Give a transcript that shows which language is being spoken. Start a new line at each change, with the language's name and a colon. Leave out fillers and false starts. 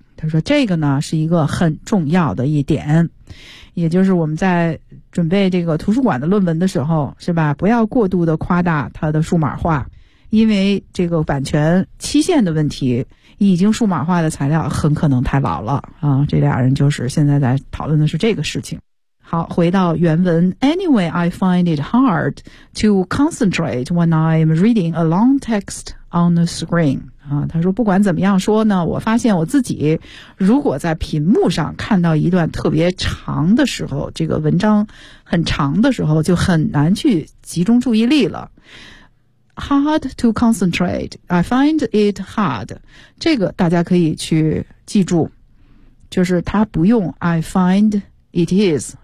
Chinese: 他说这个呢是一个很重要的一点，也就是我们在准备这个图书馆的论文的时候，是吧，不要过度的夸大它的数码化，因为这个版权期限的问题，已经数码化的材料很可能太老了啊。这俩人就是现在在讨论的是这个事情。好，回到原文。
English: Anyway, I find it hard to concentrate when I'm reading a long text on the screen.
Chinese: 他说不管怎么样说呢，我发现我自己如果在屏幕上看到一段特别长的时候，这个文章很长的时候，就很难去集中注意力了。
English: Hard to concentrate. I find it hard.
Chinese: 这个大家可以去记住，就是他不用
English: I find it is.